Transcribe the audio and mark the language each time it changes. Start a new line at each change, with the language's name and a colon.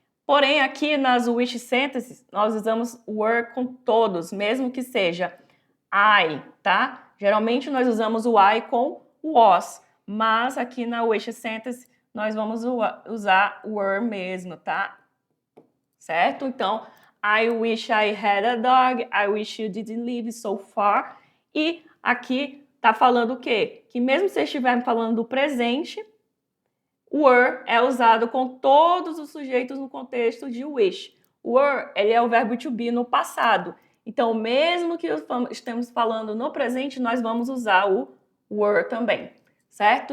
Portuguese: Porém, aqui nas wish sentences, nós usamos were com todos, mesmo que seja I, tá? Geralmente nós usamos o I com was, mas aqui na wish sentence nós vamos usar were mesmo, tá? Certo? Então,
English: I wish I had a dog, I wish you didn't live so far.
Portuguese: E aqui tá falando o quê? Que mesmo se estivermos falando do presente, were é usado com todos os sujeitos no contexto de wish. Were, ele é o verbo to be no passado. Então, mesmo que estemos falando no presente, nós vamos usar o were também, certo?